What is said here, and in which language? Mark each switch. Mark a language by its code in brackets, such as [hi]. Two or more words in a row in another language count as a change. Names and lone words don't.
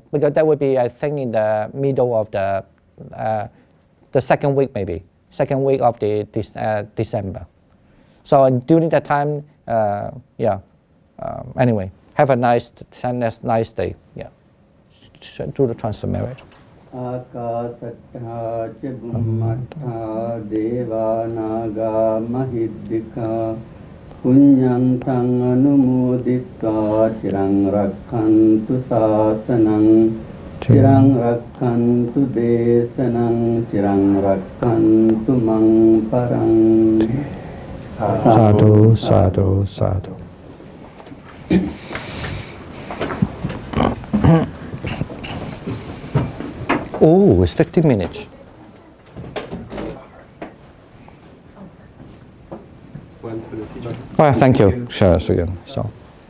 [en] Because that would be, I think, in the middle of the second week maybe, second week of December. So during that time, anyway, have a nice day, yeah. Do the transfer marriage. [pi] Akasattha ca bhummattha deva naga mahiddhika punyang tang anumodittva cirang rakkantu sasanang cirang rakkantu desanang cirang rakkantu mang parang. Sadhu, sadhu, sadhu. [en] Oh, it's 15 minutes. Went to the teacher. Well, thank you. Sure, so.